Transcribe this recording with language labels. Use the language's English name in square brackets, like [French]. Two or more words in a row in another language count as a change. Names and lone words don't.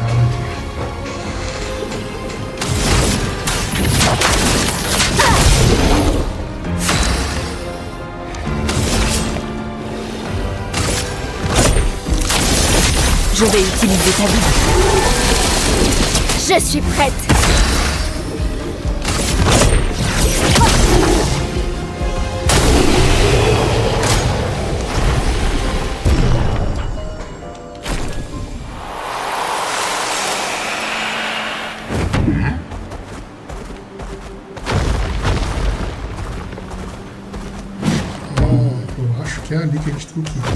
[French] Je vais utiliser ta vie. Je suis prête! [Portuguese] Eu acho que é ali que a gente tem que ir.